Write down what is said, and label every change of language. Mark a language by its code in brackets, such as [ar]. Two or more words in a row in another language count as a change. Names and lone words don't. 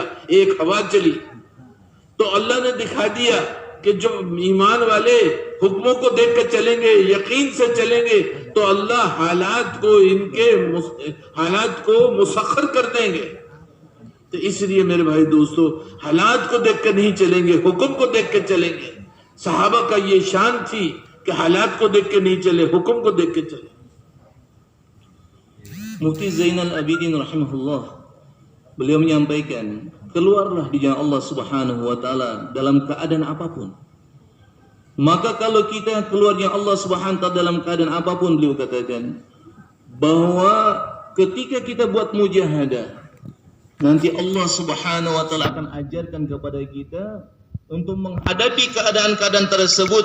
[hi] एक हवा चली तो अल्लाह ने दिखा दिया कि जो ईमान वाले हुक्मों को देख के चलेंगे, यकीन से चलेंगे, तो अल्लाह हालात को मुसख्खर कर देंगे। तो इसलिए मेरे भाई दोस्तों, हालात को देख के नहीं चलेंगे, हुक्म को देख के चलेंगे। सहाबा का ये शान थी कि हालात को देख के नहीं चले, हुक्म को देख के चले। [id] Mufti Zainal Abidin rahimahullah, beliau menyampaikan, keluarlah di jalan [ar] الله سبحانه وتعالى [id] dalam keadaan apapun. Maka kalau kita keluar jalan [ar] الله سبحانه وتعالى [id] dalam keadaan apapun, beliau katakan bahwa ketika kita buat mujahadah, nanti [ar] الله سبحانه وتعالى [id] akan ajarkan kepada kita untuk menghadapi keadaan-keadaan tersebut.